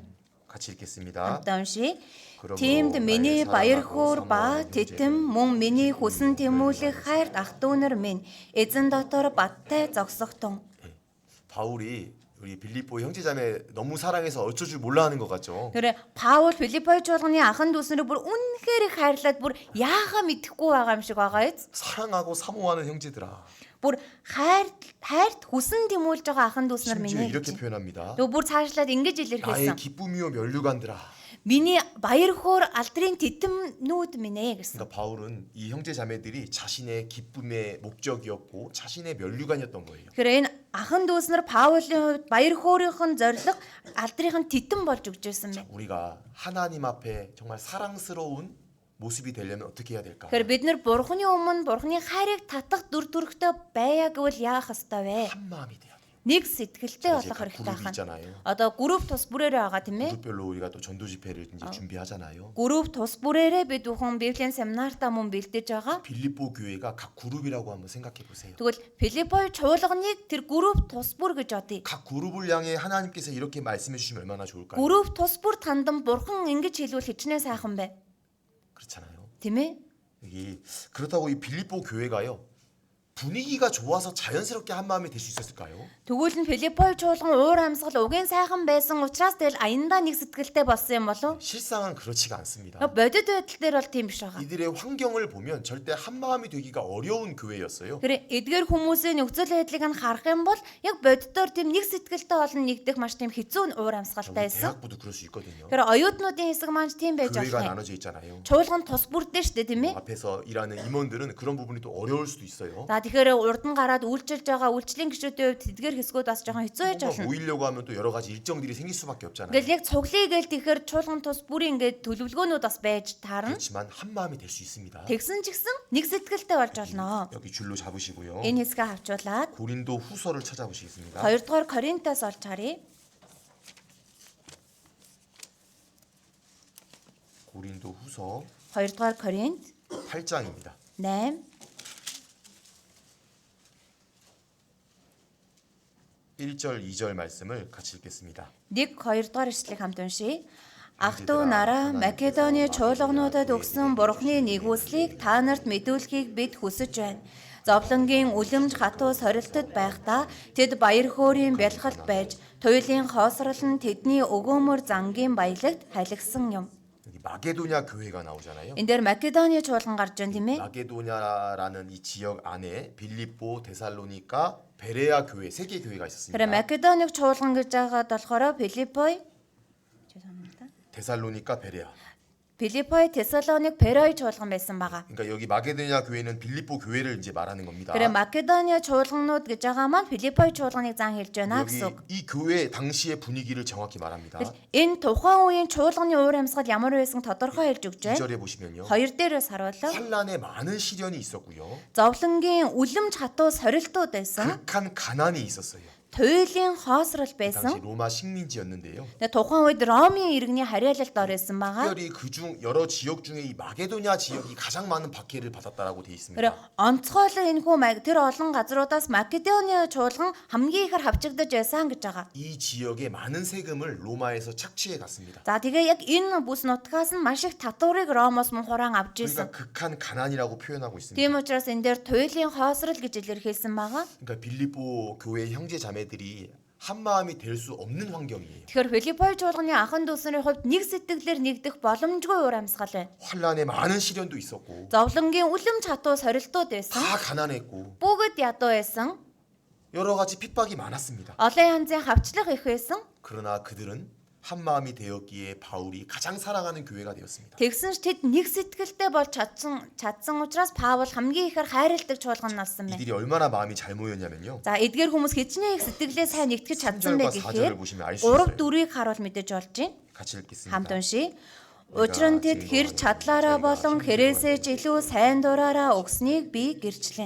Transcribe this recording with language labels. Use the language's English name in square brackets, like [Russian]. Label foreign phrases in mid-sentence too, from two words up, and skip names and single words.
[Korean] 같이 읽겠습니다. [Mongolian] Хамтдаа уншия. [Korean] 그러므로 [Mongolian] Тиймд миний [Korean] 나의 [Mongolian] баяр [Korean] 사랑하고 [Mongolian] хөөр ба [Korean] 사모하는 [Mongolian] тэтэм [Korean] 형제들, [Mongolian] мөн миний хүсэн тэмүүлэх хайрт ах дүү нар минь эзэн дотор баттай зогсохтун. [Korean] 바울이 우리 빌립보 형제자매 너무 사랑해서 어쩔 줄 몰라 하는 것 같죠. [Mongolian] Тэр Паул Филиппой чуулганы ахын дүүс нарыг бүр үнэхээр их хайрлаад бүр яахаа мэдэхгүй байгаа юм шиг байгаа биз. [Korean] 사랑하고 사모하는 형제들아. [Mongolian] Бүр хайрт хүсэн тэмүүлж байгаа ахын дүүс нар [Korean] 심지어 [Mongolian] минь. [Korean] 이렇게 표현합니다. [Mongolian] Нөгөө бүр цаашлаад ингэж [Korean] 나의 [Mongolian] илэрхийлсэн. [Korean] 기쁨이요 면류관들아. [Mongolian] Миний баяр хөөр алдрын титэмнүүд минь ээ гэсэн. [Korean] 그러니까 바울은 이 형제자매들이 자신의 기쁨의 목적이었고 자신의 면류관이었던 거예요. [Mongolian] Тэгэхээр энэ ахын дүүс нар Паулийн хувьд баяр хөөрийнх нь зориг алдрынх нь титэм болж өгч байсан байна. [Korean] 우리가 하나님 앞에 정말 사랑스러운 모습이 되려면 어떻게 해야 될까? [Mongolian] Тэгэхээр бид нар Бурхны өмнө Бурхны хайрыг татах дүр төрхтэй байя гэвэл яах ёстой вэ? [Korean] 한 마음이 돼야 돼요. [Mongolian] Нэг сэтгэлтэй [Korean] 이제 [Mongolian] болох [Korean] 각 [Mongolian] хэрэгтэй [Korean] 그룹이 [Mongolian] байна. [Korean] 있잖아요. [Mongolian] Одоо групп тус бүрээрээ байгаа тийм ээ. [Korean] 그룹별로 우리가 또 전도 집회를 이제 준비하잖아요. [Mongolian] Групп тус бүрээрээ бид бүхэн Библийн семинартаа мөн бэлдэж байгаа. [Korean] 빌립보 교회가 각 그룹이라고 한번 생각해 보세요. [Mongolian] Тэгвэл Филиппой чуулганыг тэр групп тус бүр гэж бодъё. [Korean] 각 그룹을 향해 하나님께서 이렇게 말씀해 주시면 얼마나 좋을까요? [Mongolian] Групп тус бүр тандан Бурхан ингэж хэлвэл хичнээн сайхан бай. [Korean] 그렇잖아요. [Mongolian] Тийм ээ? [Korean] 여기 그렇다고 이 빌립보 교회가요. 분위기가 좋아서 자연스럽게 한 마음이 될 수 있었을까요? [Mongolian] Тэгвэл нь Филиппой чуулган уур амьсгал угийн сайхан байсан учраас тэгэл аяндаа нэг сэтгэлтэй болсон юм болов? [Korean] 실상은 그렇지가 않습니다. [Mongolian] Бодит байдал дээр бол тийм биш байгаа. [Korean] 이들의 환경을 보면 절대 한 마음이 되기가 어려운 교회였어요. [Mongolian] Тэр эдгээр хүмүүсийн нөхцөл байдлыг нь харах юм бол яг бодитоор тийм нэг сэтгэлтэй олон нэгдэх маш тийм хэцүү уур амьсгалтай байсан. [Korean] 대학부도 그럴 수 있거든요. [Mongolian] Тэр оюутнуудын хэсэг маань тийм байж [Korean] 교회가 [Mongolian] болох юм. [Korean] 나눠져 있잖아요. [Mongolian] Чуулган тус бүрдээ штэ тийм ээ? [Korean] 앞에서 일하는 임원들은 그런 부분이 또 어려울 수도 있어요. [Mongolian] За тэгэхээр урд нь гараад үйлчилж байгаа үйлчлэлийн гишүүдийн хувьд тэдгээр хэсгүүд бас жоохон хэцүү байж [Korean] 뭔가 [Mongolian] болно. [Korean] 모이려고 하면 또 여러 가지 일정들이 생길 수밖에 없잖아요. [Mongolian] Ингээл яг цуглая гээл тэгэхээр чуулган тус бүрийн ингээд төлөвлөгөөнүүд бас байж таарна. [Korean] 그렇지만 한 마음이 될 수 있습니다. [Mongolian] Тэгсэн ч гэсэн нэг сэтгэлтэй болж болно. [Korean] 여기 줄로 잡으시고요. [Mongolian] Энэ хэсгээ авчуулаад [Korean] 고린도 후서를 찾아보시겠습니다. [Mongolian] 2 дугаар Коринтоос олж харъя. [Korean] 고린도 후서 [Mongolian] 2 2-р Коринт [Korean] 8장입니다. [Mongolian] 8 [Korean] 1절, 2절 말씀을 같이 읽겠습니다. [Mongolian] 1-2 эшлэлийг хамт уншийе. Ах トゥ нараа Македоны чуулгануудад өгсөн Бурхны нэгүслийг та нарт мэдүүлэхийг бид хүсэж байна. Зовлонгийн үлэмж хатуу сорилтод байхдаа тэд баяр хөөрийн бялхалт байж туйлын хоосрол нь тэдний өгөөмөр зангийн баялагт халигсан юм. [Korean] 여기 마게도냐 교회가 나오잖아요. [Mongolian] Энэ дээр Македоны чуулган гарч байна тийм ээ. [Korean] 마게도냐라는 이 지역 안에 빌립보, 데살로니가, 베레아 교회 세 개 교회가 있었습니다. [Mongolian] 그래 Македоник чуулган гэж байгаад болохоор Филиппой [Korean] 데살로니가, 베레아. [Mongolian] Филиппой, Тессалоник, Берой чуулган байсан байгаа. [Korean] 그러니까 여기 마게도냐 교회는 빌립보 교회를 이제 말하는 겁니다. [Mongolian] 그래 Македоны чуулганууд гэж байгаа маань Филиппой чуулганыг зан хэлж байна [Korean] 여기 [Mongolian] гэсэн үг. [Korean] 이 교회 당시의 분위기를 정확히 말합니다. [Mongolian] Энэ тухайн үеийн чуулганы уур амьсгал ямар байсан тодорхой хэлж өгч байна. [Korean] 2절에 보시면요. [Mongolian] 2 дээрээс харуулав. [Korean] 환란에 많은 시련이 있었고요. [Mongolian] Зовлонгийн үлэмж хатуу сорилтууд байсан. [Korean] 극한 가난이 있었어요. [Mongolian] Туйлын хоосрол [Korean] 당시 [Mongolian] байсан. [Korean] 로마 식민지였는데요. [Mongolian] Тухайн үед Ромын иргэний харьяалалд орсон байгаа. [Korean] 특별히 그중 여러 지역 중에 이 마게도냐 지역이 가장 많은 박해를 받았다라고 되어 있습니다. [Mongolian] 그래 онцгойлон энэ хүү тэр олон газруудаас Македоны чуулган хамгийн ихээр хавчигдаж байсан гэж байгаа. [Korean] 이 지역의 많은 세금을 로마에서 착취해 갔습니다. [Mongolian] За тэгээ яг энэ бүс нутгаас нь маш их татварыг Ромоос мөн хураан авч [Korean] 그러니까 [Mongolian] ирсэн. [Korean] 극한 가난이라고 표현하고 있습니다. [Mongolian] Тийм учраас энэ дээр туйлын хоосрол гэж илэрхийлсэн байгаа. [Korean] 그러니까 빌립보 교회 형제 자매들이 한 마음이 될 수 없는 환경이에요. [Mongolian] Тэгэхээр Филиппой чуулганы анхан дүүсний хувьд нэг сэтгэлээр нэгдэх боломжгүй уур амьсгал байна. [Korean] 환란에 많은 시련도 있었고 [Mongolian] Зовлонгийн үлэмж хатуу сорилтууд байсан. [Korean] 다 가난했고 [Mongolian] Бүгд ядуу байсан. [Korean] 여러 가지 핍박이 많았습니다. [Mongolian] Олон янзын хавчлах их байсан. [Korean] 그러나 그들은 한 마음이 되었기에 바울이 가장 사랑하는 교회가 되었습니다. [Mongolian] Тэгсэн ч тэд нэг сэтгэлтэй болж чадсан учраас Паул хамгийн ихээр хайрладаг чуулган болсон байна. [Korean] 이들이 얼마나 마음이 잘 모였냐면요. [Mongolian] За эдгээр хүмүүс хичнээн их сэтгэлээ сайн нэгтгэж чадсан байх [Korean] 3절과 4절을 [Mongolian] гэхээр [Korean] 보시면 알 수 있어요. [Mongolian] 3-4-ийг харуул мэдэж болж байна. [Korean] 같이 읽겠습니다. [Mongolian] Хамт уншийе. Учир нь тэд хэр чадлаараа болон хэрээсээ ч илүү сайн дураараа өгснийг би гэрчлэн.